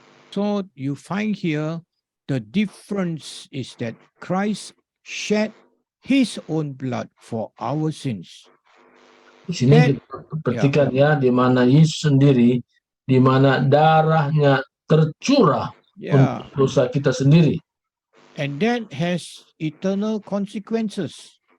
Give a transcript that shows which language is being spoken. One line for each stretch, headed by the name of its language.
English: So you find here the difference is that Christ shed his own blood for our sins.
Indonesian: Di sini kita perhatikan ya, di mana Yesus sendiri, di mana darahnya tercurah untuk dosa kita sendiri.
English: And that has eternal consequences.